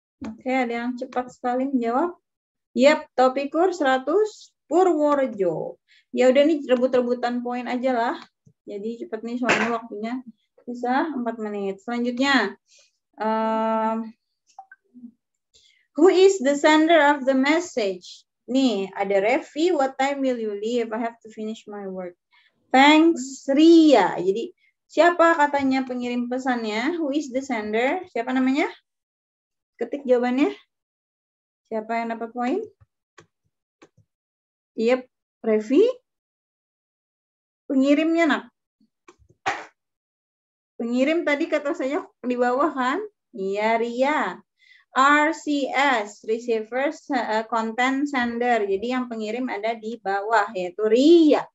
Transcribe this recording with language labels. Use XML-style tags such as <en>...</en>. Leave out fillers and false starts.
<id>Oke, ada yang cepat sekali menjawab. Yap, Topikur 100, Purworejo. Ya udah nih, rebut-rebutan poin aja lah. Jadi cepat nih soalnya waktunya bisa 4 menit.</id> <en>Selanjutnya, who is the sender of the message?</en> <id>Nih, ada Revi,</id> <en>what time will you leave? I have to finish my work. Thanks, Ria.</en> <id>Jadi, siapa katanya pengirim pesannya?</id> <en>Who is the sender?</en> <id>Siapa namanya? Ketik jawabannya. Siapa yang dapat poin? Yep, Revi. Pengirimnya, nak. Pengirim tadi kata saya di bawah kan? Iya, Ria.</id> <en>RCS, receiver content sender.</en> <id>Jadi yang pengirim ada di bawah, yaitu Ria.</id>